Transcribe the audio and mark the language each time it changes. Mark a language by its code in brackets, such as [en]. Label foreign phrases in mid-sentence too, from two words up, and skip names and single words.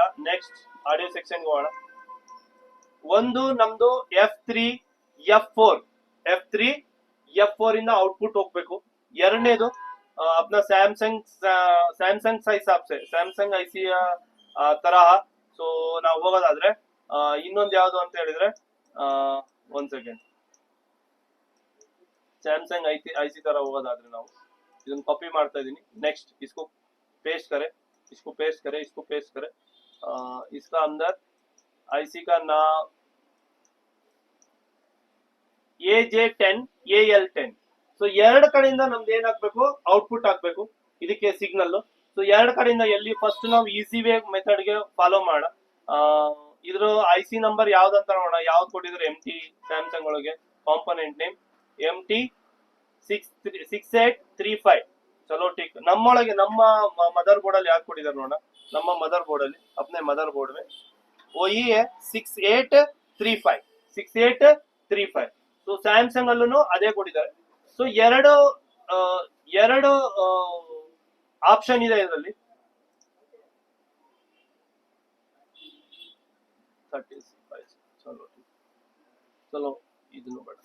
[en] next audio section [kn] ಹೋಗೋಣ. ಒಂದು ನಮ್ದು F3 F4 ಇಂದ ಔಟ್ಪುಟ್ ಹೋಗ್ಬೇಕು. ಎರಡನೇದು अपना ಸ್ಯಾಮ್ಸಂಗ್ ಸ್ಯಾಮ್ಸಂಗ್ IC ತರಹ. ಸೊ ನಾವು ಹೋಗೋದಾದ್ರೆ ಇನ್ನೊಂದು ಯಾವ್ದು ಅಂತ ಹೇಳಿದ್ರೆ, ಒಂದ್ ಸೆಕೆಂಡ್, [hi] सैमसंग IC तरह होगा [kn] ನಾವು ಇದನ್ನ ಕಾಪಿ ಮಾಡ್ತಾ ಇದೀನಿ. [hi] ನೆಕ್ಸ್ಟ್ इसको पेस्ट करें, इसको पेस्ट करें, इसको पेस्ट करें. इसका अंदर IC का नाम AJ10 AL10. [kn] ಸೊ ಎರಡು ಕಡೆಯಿಂದ ನಮ್ದು ಏನ್ ಹಾಕ್ಬೇಕು, ಔಟ್ಪುಟ್ ಹಾಕ್ಬೇಕು ಇದಕ್ಕೆ ಸಿಗ್ನಲ್. ಸೊ ಎರಡು ಕಡೆಯಿಂದ ಎಲ್ಲಿ ಫಸ್ಟ್ ನಾವು [en] easy way method [kn] ಗೆ ಫಾಲೋ ಮಾಡೋಣ. ಇದ್ರ IC ನಂಬರ್ ಯಾವ್ದಂತ ನೋಡೋಣ. ಯಾವ್ದು ಕೊಟ್ಟಿದ್ರೆ MT ಸ್ಯಾಮ್ಸಂಗ್ ಒಳಗೆ [en] component name [kn] MT6835. [hi] चलो ठीक. [kn] ನಮ್ಮೊಳಗೆ ನಮ್ಮ [en] mother board [kn] ಅಲ್ಲಿ ಯಾಕೆ ಕೊಟ್ಟಿದ್ದಾರೆ ನೋಡೋಣ. ನಮ್ಮ ಮದರ್ ಬೋರ್ಡ್ ಅಲ್ಲಿ [hi] अपने [en] mother board [hi] में वही है 6835. [kn] ಸೊ ಸ್ಯಾಮ್ಸಂಗ್ ಅಲ್ಲೂ ಅದೇ ಕೊಟ್ಟಿದ್ದಾರೆ. ಸೊ ಎರಡು ಆಪ್ಷನ್ ಇದೆ ಇದರಲ್ಲಿ. 35. ಚಲೋ ಇದನ್ನು ಬೇಡ.